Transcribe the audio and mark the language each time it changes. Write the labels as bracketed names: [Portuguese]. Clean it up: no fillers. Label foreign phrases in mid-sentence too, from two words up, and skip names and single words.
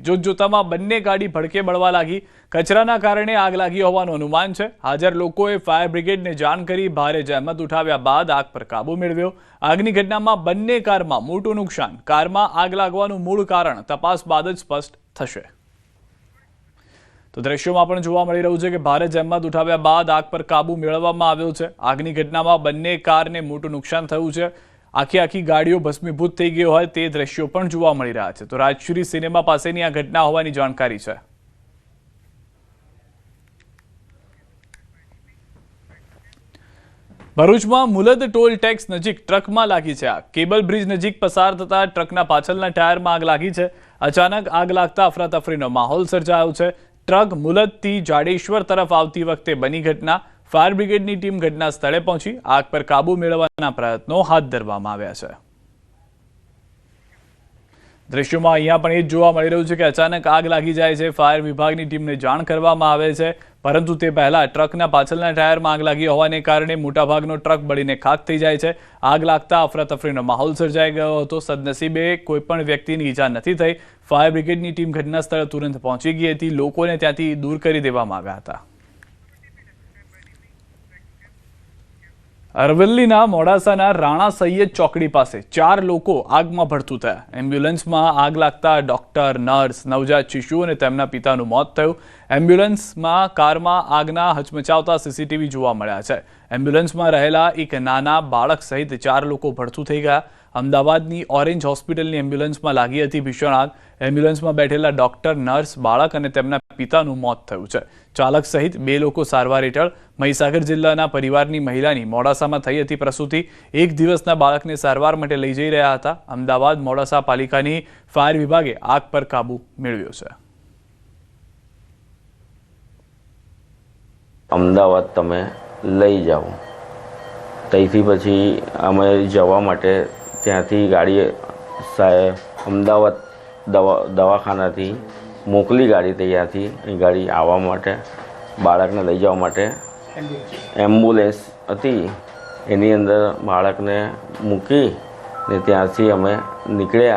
[Gujarati] જોતજોતામાં બંને ગાડી ભડકે બળવા લાગી। કચરાના કારણે આગ લાગી હોવાનું અનુમાન છે। હાજર લોકોએ ફાયર બ્રિગેડને જાણ કરી ભારે જહેમત ઉઠાવ્યા બાદ આગ પર કાબુ મેળવ્યો। આગની ઘટનામાં બંને કારમાં મોટું નુકસાન। કારમાં આગ લાગવાનું મૂળ કારણ તપાસ બાદ જ સ્પષ્ટ થશે। તો દૃશ્યોમાં જોવા મળી રહ્યું છે કે ભારે જહેમત ઉઠાવ્યા બાદ આગ પર કાબૂ મેળવવામાં આવ્યો છે। આગની ઘટનામાં બંને કારને મોટું નુકસાન થયું છે। આખી ગાડીઓ ભસ્મીભૂત થઈ ગઈ હોય તે દૃશ્યો પણ જોવા મળી રહ્યા છે। તો રાજશ્રી સિનેમા પાસેની આ ઘટના હોવાની જાણકારી છે। ભરૂચમાં મુલદ ટોલ ટેક્સ નજીક ટ્રકમાં લાગી છે આગ। કેબલ બ્રિજ નજીક પસાર થતા ટ્રકના પાછળના ટાયરમાં આગ લાગી છે। અચાનક આગ લાગતા અફરાતફરીનો માહોલ સર્જાયો છે। ટ્રક મુલદથી જાડેશ્વર તરફ આવતી વખતે બની ઘટના। ફાયર બ્રિગેડની ટીમ ઘટના સ્થળે પહોંચી આગ પર કાબૂ મેળવવાના પ્રયત્નો હાથ ધરવામાં આવ્યા છે। દૃશ્યોમાં અહીંયા પણ એ જ જોવા મળી રહ્યું છે કે અચાનક આગ લાગી જાય છે। ફાયર વિભાગની ટીમને જાણ કરવામાં આવે છે, પરંતુ તે પહેલા ટ્રકના પાછળના ટાયરમાં આગ લાગી હોવાને કારણે મોટાભાગનો ટ્રક બળીને ખાક થઈ જાય છે। આગ લાગતા અફરાતફરીનો માહોલ સર્જાઈ ગયો હતો। સદનસીબે કોઈપણ વ્યક્તિની ઈજા નથી થઈ। ફાયર બ્રિગેડની ટીમ ઘટના સ્થળે તુરંત પહોંચી ગઈ હતી। લોકોને ત્યાંથી દૂર કરી દેવામાં આવ્યા હતા। અરવલ્લીના મોડાસાના રાણા સૈયદ ચોકડી પાસે 4 લોકો આગમાં ભડથું થયા। એમ્બ્યુલન્સમાં આગ લાગતા ડૉક્ટર, નર્સ, નવજાત શિશુ અને તેમના પિતાનું મોત થયું। એમ્બ્યુલન્સમાં કારમાં આગના હચમચાવતા સીસીટીવી જોવા મળ્યા છે। એમ્બ્યુલન્સમાં રહેલા એક નાના બાળક સહિત 4 લોકો ભડથું થઈ ગયા। અમદાવાદની ઑરેન્જ હોસ્પિટલની એમ્બ્યુલન્સમાં લાગી હતી ભીષણ આગ। એમ્બ્યુલન્સમાં બેઠેલા ડૉક્ટર, નર્સ, બાળક અને તેમના પિતાનું મોત થયું છે। ચાલક સહિત 2 લોકો સારવાર હેઠળ। મહીસાગર જિલ્લાના પરિવારની મહિલાની મોડાસામાં થઈ હતી પ્રસૂતિ। 1 દિવસના બાળકને સારવાર માટે લઈ જઈ રહ્યા હતા। અમદાવાદ મોડાસા પાલિકાની ફાયર વિભાગે આગ પર કાબુ મેળવ્યો છે। અમદાવાદ તમે લઈ જાઓ, ત્યાંથી પછી અમે જવા માટે ત્યાંથી ગાડી અમદાવાદ દવાખાનાથી મોકલી ગાડી ત્યાંથી ગાડી આવવા માટે બાળકને લઈ જવા માટે એમ્બ્યુલન્સ હતી એની અંદર બાળકને મૂકી ને ત્યાંથી અમે નીકળ્યા।